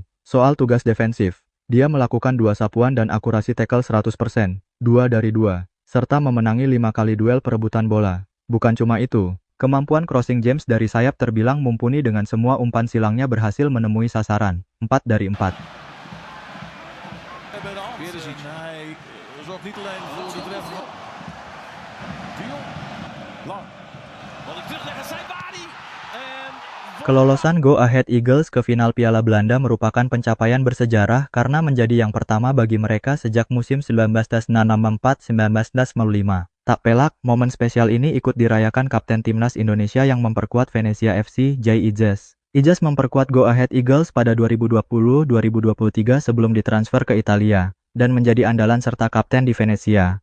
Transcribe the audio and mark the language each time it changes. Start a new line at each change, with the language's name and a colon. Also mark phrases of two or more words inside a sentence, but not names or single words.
Indonesian: Soal tugas defensif, dia melakukan 2 sapuan dan akurasi tackle 100%, 2 dari 2, serta memenangi 5 kali duel perebutan bola. Bukan cuma itu, kemampuan crossing James dari sayap terbilang mumpuni dengan semua umpan silangnya berhasil menemui sasaran, 4 dari 4.
Dutch: Bij de hand. Hij zorgt niet alleen voor de treffer. De Jong. Lang. Wat ik terugleggen, Saibari.
Indonesian: Kelolosan Go Ahead Eagles ke final Piala Belanda merupakan pencapaian bersejarah karena menjadi yang pertama bagi mereka sejak musim 1964-1965. Tak pelak, momen spesial ini ikut dirayakan Kapten Timnas Indonesia yang memperkuat Venezia FC, Jay Ijes. Ijes memperkuat Go Ahead Eagles pada 2020-2023 sebelum ditransfer ke Italia, dan menjadi andalan serta kapten di Venezia.